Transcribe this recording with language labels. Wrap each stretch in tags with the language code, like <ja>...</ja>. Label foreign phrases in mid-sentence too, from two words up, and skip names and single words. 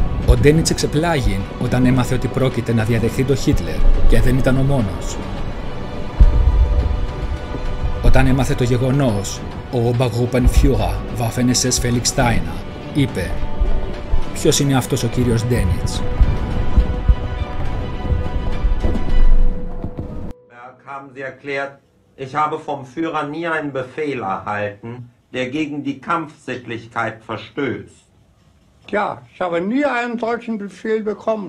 <el>Ο Ντένιτς εξεπλάγει όταν έμαθε ότι πρόκειται να διαδεχθεί τον Χίτλερ και δεν ήταν ο μόνος. Όταν έμαθε το γεγονός, ο</el> <de>Obergruppenführer Waffen-SS</de> <el>Felix Steiner είπε «Ποιος είναι αυτός ο κύριος Ντένιτς?»</el> <de>Haben Sie erklärt, ich habe vom Führer nie einen Befehl erhalten, der gegen die Kampfsittlichkeit verstößt. Ja, ich habe nie einen solchen Befehl bekommen.</de>